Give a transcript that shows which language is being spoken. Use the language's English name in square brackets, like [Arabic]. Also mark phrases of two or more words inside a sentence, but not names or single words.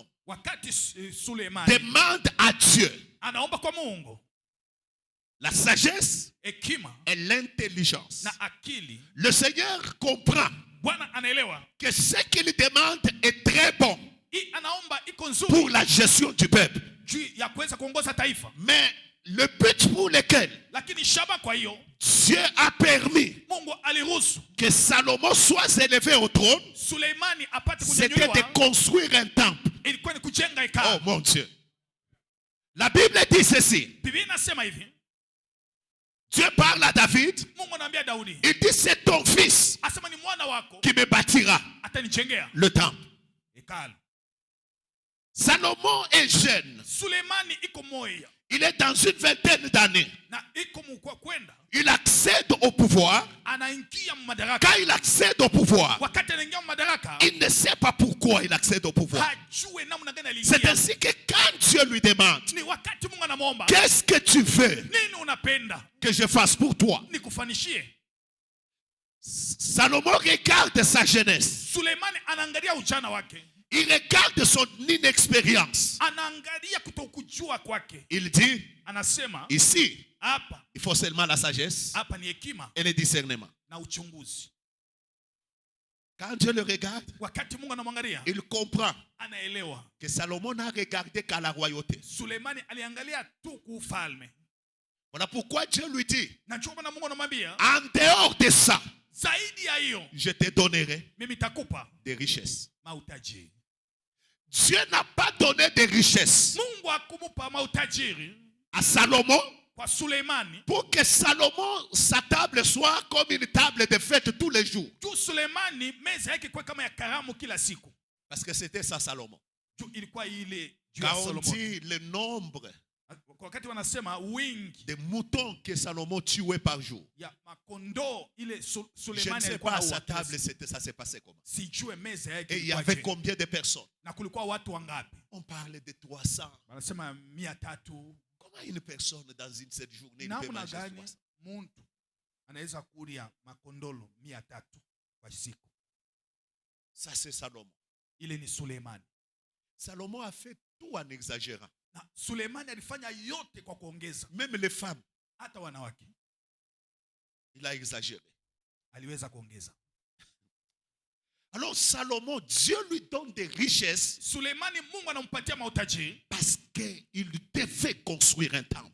[Swahili] Wakati Sulemani [French] demande à Dieu [Swahili] anaomba kwa Mungu [French] la sagesse [Swahili] hekima [French] et l'intelligence, [Swahili] na akili, [French] le Seigneur comprend [Swahili] Bwana anaelewa [French] que ce qu'il demande est très bon [Swahili] hii anaomba iko [French] pour [Swahili] nzuri [French] la gestion du peuple. [Swahili] juu ya kuweza kuongoza taifa, [French] Mais le but pour lequel [Swahili] lakini shaba, kwa hiyo [French] Dieu a permis [Swahili] Mungu aliruhusu [French] que Salomon soit élevé au trône, [Swahili] Suleimani apate [French] c'était [Swahili] kunyanyuliwa, [French] de construire un temple. [Swahili] ilikuwa ni kujenga Oh hekalu. [French] mon Dieu. La Bible dit ceci. [Swahili] Biblia inasema hivi, [French] Dieu parle à David. [Swahili] Mungu anaambia Daudi, [French] Il dit, c'est ton fils [Swahili] asema ni mwana wako [French] qui me bâtira [Swahili] atanijengea [French] le temple. [Swahili] hekalu. [French] Salomon est jeune. [Swahili] Suleimani iko moya [French] Il est dans une vingtaine d'années. [Swahili] na iko mkwa kwenda, [French] Il accède au pouvoir. [Swahili] anaingia madaraka. [French] Quand il accède au pouvoir, [Swahili] Wakati anaingia madaraka, [French] il ne sait pas pourquoi il accède au pouvoir. [Swahili] hajue namna gani [French] C'est [Swahili] aliingia. [French] ainsi que quand Dieu lui demande, [Swahili] Ni wakati Mungu anamwomba, [French] qu'est-ce que tu veux [Swahili] nini unapenda [French] que je fasse pour toi? [Swahili] nikufanishie? [French] Salomon regarde sa jeunesse. [Swahili] Suleimani anaangalia ujana wake, [French] Il regarde son inexpérience. [Swahili] anaangalia kutokujua kwake, [French] Il dit, [Swahili] anasema [French] ici, [Swahili] hapa [French] il faut seulement la sagesse [Swahili] hapa ni hekima [French] et le discernement. [Swahili] na uchunguzi. [French] Quand Dieu le regarde, [Swahili] Wakati Mungu anamwangalia, [French] il comprend [Swahili] anaelewa [French] que Salomon n'a regardé qu'à la royauté. [Swahili] Suleimani aliangalia tu kuufalme, [French] Voilà pourquoi Dieu lui dit, [Swahili] na ndio maana Mungu anamwambia [French] en dehors de ça, [Swahili] zaidi ya hiyo [French] je te donnerai [Swahili] mimi nitakupa [French] des richesses. [Swahili] mautajiri. [French] Dieu n'a pas donné des richesses [Swahili] Mungu akumupa mautajiri [French] à Salomon [Swahili] kwa Suleimani [French] pour que Salomon, sa table soit comme une table de fête tous les jours. [Swahili] juu Suleimani meza yake kwa kama ya karamu kila siku. [French] Parce que c'était ça Salomon. [Swahili] Juu ilikuwa ile juu ya [French] Quand on [Swahili] Solomon. [French] dit le nombre [Swahili] Wakati wanasema wingi [French] de moutons que Salomon tuait par jour, [Swahili] ya makondoo ile [French] je ne [Swahili] Sulemani [French] sais [Swahili] alikuwa [French] pas à [Swahili] na [French] sa [Swahili] uwakesi. [French] table ça s'est passé comment. [Swahili] Sijue meza yake [French] Et il y [Swahili] ilikuwa [French] avait [Swahili] je. [French] combien de personnes? [Swahili] Na kulikuwa watu wangapi? [French] On parlait de 300. [Swahili] Wanasema 300. [French] Comment une personne dans cette journée ne peut [Swahili] Namna [French] manger [Swahili] gani [French] 300? [Swahili] muntu anaweza kulia makondolo 300 kwa siku? [French] Ça c'est Salomon. [Swahili] Ile ni Sulemani. [French] Salomon a fait tout en exagérant. [Swahili] Na Sulemani alifanya yote kwa kuongeza. [French] Même les femmes, [Swahili] Hata wanawake [French] il a exagéré. [Swahili] aliweza kuongeza. [French] Alors Salomon, Dieu lui donne des richesses [Swahili] Sulemani Mungu anampatia mautajiri [French] parce qu'il devait construire un temple.